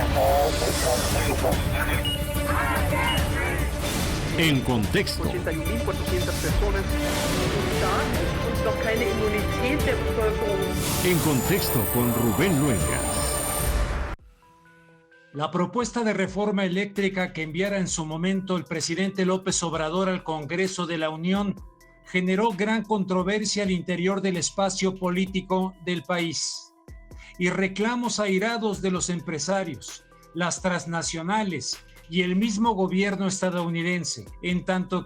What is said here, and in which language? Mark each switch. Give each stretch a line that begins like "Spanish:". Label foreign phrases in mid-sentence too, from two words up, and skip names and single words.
Spanish: En contexto.
German: 81.400 personas und noch keine Immunität der Bevölkerung.
Spanish: En contexto con Rubén Luengas. La propuesta de reforma eléctrica que enviara en su momento el presidente López Obrador al Congreso de la Unión generó gran controversia al interior del espacio político del país y reclamos airados de los empresarios, las transnacionales y el mismo gobierno estadounidense, en tanto